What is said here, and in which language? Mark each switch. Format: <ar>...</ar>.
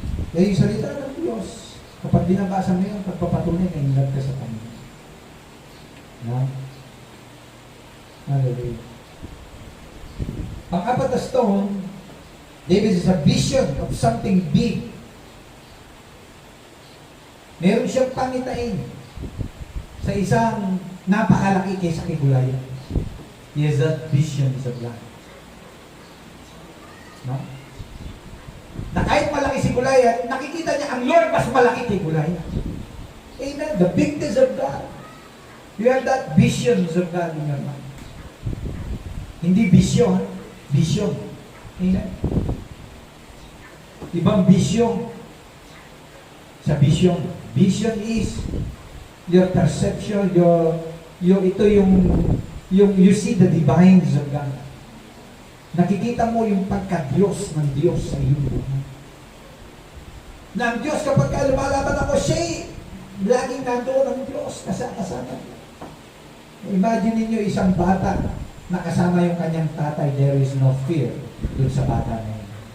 <tl>Kaya yung salita ng Diyos, kapag binabasa mo yun, pagpapatunay na</tl> <en>in love</en> <tl>ka sa Panginoon. No? Hallelujah. Pang-apat na</tl> <en>stone, David is a vision of something big.</en> <tl>Meron siyang pangitain sa isang napakalaki kaysa kay Goliath.</tl> <en>He has that vision of life.</en> <tl>No? Na kahit malaki si Goliath, nakikita niya ang Lord mas malaki kay Goliath. Amen.</tl> <en>The bigness of God. You have that visions of God in your mind.</en> <tl>Hindi vision, vision.</tl> <en>Amen.</en> <tl>Ibang vision sa vision.</tl> <en>Vision is your perception,</en> <tl>ito yung</tl> <en>you see the divines of God.</en> <tl>Nakikita mo yung pagka-Diyos ng Diyos sa iyong buhay. Na ang Diyos kapag lumalaban ako, siya laging nandoon ang Diyos kasama. Imagine ninyo isang bata na kasama yung kanyang tatay,</tl> <en>there is no fear</en> <tl>dun sa bata na yun.</tl>